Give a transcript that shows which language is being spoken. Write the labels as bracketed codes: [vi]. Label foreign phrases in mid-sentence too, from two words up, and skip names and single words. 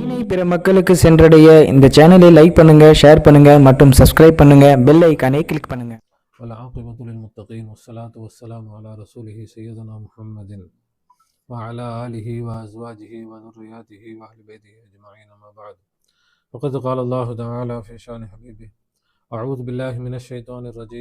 [ta] பிற மக்களுக்கு சென்றடைய இந்த சேனலை லைக் பண்ணுங்க, ஷேர் பண்ணுங்க மற்றும் சப்ஸ்கிரைப் பண்ணுங்க. பெல் ஐகானை கிளிக் பண்ணுங்க. [ar] والعاقبة للمتقين والصلاة والسلام على رسوله سيدنا محمد وعلى آله وأزواجه وذرياته وأهل بيته أجمعين ما بعد. وقد قال الله تعالى في شأن حبيبه: أعوذ بالله من الشيطان الرجيم.